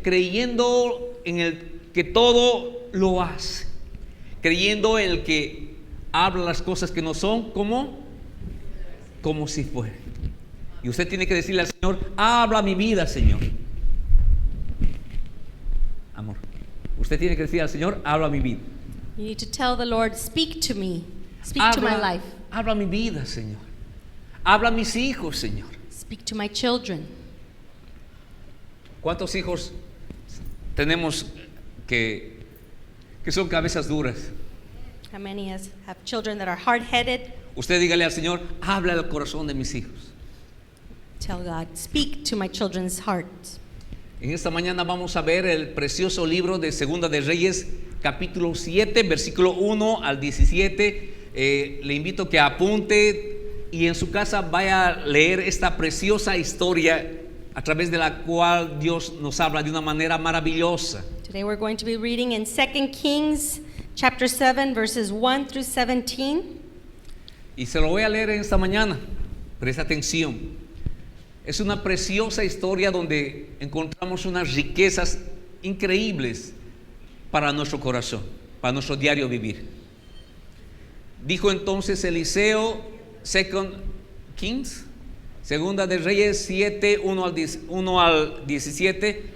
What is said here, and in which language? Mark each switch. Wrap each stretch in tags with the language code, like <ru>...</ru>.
<es>Creyendo en el que todo lo hace. Creyendo en el que habla las cosas que no son como si fueran. Y usted tiene que decirle al Señor: habla mi vida, Señor. Amor, usted tiene que decir al Señor: habla mi vida.</es> <en>You need to tell the Lord, speak to me, speak to my life,</en> <es>Habla mi vida, Señor. Habla a mis hijos, Señor.</es> <en>speak to my children.</en> <es>¿Cuántos hijos tenemos que son cabezas duras?</es> <en>How many have children that are hard-headed?</en> <es>Usted dígale al Señor: habla al corazón de mis hijos.</es> <en>Tell God, speak to my children's hearts.</en> <es>En esta mañana vamos a ver el precioso libro de Segunda de Reyes, capítulo 7, versículo 1 al 17. Le invito a que apunte y en su casa vaya a leer esta preciosa historia a través de la cual Dios nos habla de una manera maravillosa.</es> <en>Today we're going to be reading in 2 Kings chapter 7 verses 1 through 17.</en> <es>Y se lo voy a leer en esta mañana. Presta atención. Es una preciosa historia donde encontramos unas riquezas increíbles para nuestro corazón, para nuestro diario vivir. Dijo entonces Eliseo,</es> <en>2 Kings,</en> <es>Segunda de Reyes 7, 1 al 17.</es>